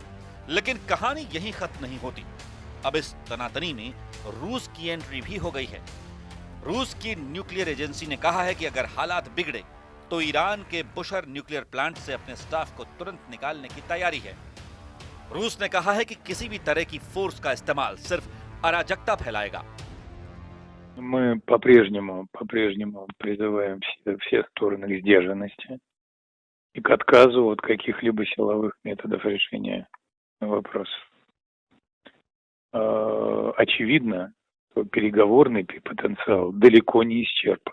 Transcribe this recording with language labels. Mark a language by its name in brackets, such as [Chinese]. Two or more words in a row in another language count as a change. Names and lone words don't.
[Hindi] लेकिन कहानी यहीं खत्म नहीं होती। अब इस तनातनी में रूस की एंट्री भी हो गई है। रूस की [English] nuclear agency [Hindi] ने कहा है कि अगर हालात बिगड़े तो ईरान के बुशर [English] nuclear plant [Hindi] से अपने स्टाफ को तुरंत निकालने की तैयारी है। रूस ने कहा है कि किसी भी तरह की फोर्स का इस्तेमाल सिर्फ अराजकता फैलाएगा। [Russian] Мы по-прежнему призываем все стороны к сдержанности и к отказу от каких-либо силовых методов решения вопросов. Очевидно, что переговорный потенциал далеко не исчерпан.